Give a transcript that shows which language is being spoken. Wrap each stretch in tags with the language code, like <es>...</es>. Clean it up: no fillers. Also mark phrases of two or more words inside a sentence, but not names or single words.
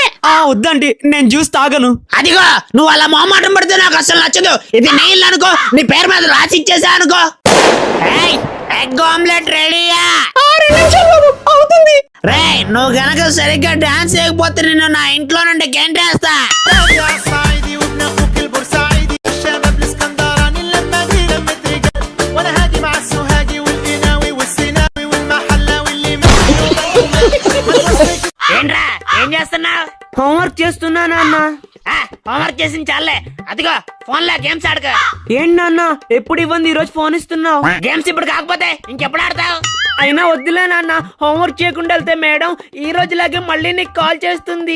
<te>వద్దండి, నేను జ్యూస్ తాగను. అదిగో నువ్వు అలా మొహమాటం పడితే నాకు అసలు నచ్చదు. ఇది నీళ్ళు అనుకో, నీ పేరు మీద రాసి ఇచ్చేసా అనుకో.</te> <en>egg omelette</en> <te>రెడీయా? 6 నిమిషాలు అవుతుంది. రే నువ్వు గనక సరిగ్గా డాన్స్ చేయకపోతే నిన్ను నా ఇంట్లో నుండి గెంటేస్తా.</te> <ar>صعيدي وابن اخوك البورسعيدي الشباب الاسكندراني لما جينا مترجال وانا هاجي مع السوهاجي والقناوي والسيناوي والمحلاوي اللي</ar> <te>ఏంట్రా ఏం చేస్తున్నావు? హోంవర్క్ చేస్తున్నాను అన్న. హోంవర్క్ చేసిన చాలే. అదిగో ఫోన్ లో గేమ్స్ ఆడుకో. ఏంటి నాన్న ఎప్పుడు ఇవ్వండి, ఈ రోజు ఫోన్ ఇస్తున్నావు? గేమ్స్ ఇప్పుడు కాకపోతే ఇంకెప్పుడు ఆడతావు? అయినా వద్దులే నాన్న, హోంవర్క్ చేయకుండా వెళ్తే మేడం ఈ రోజులాగే మళ్ళీ నీకు కాల్ చేస్తుంది.</te>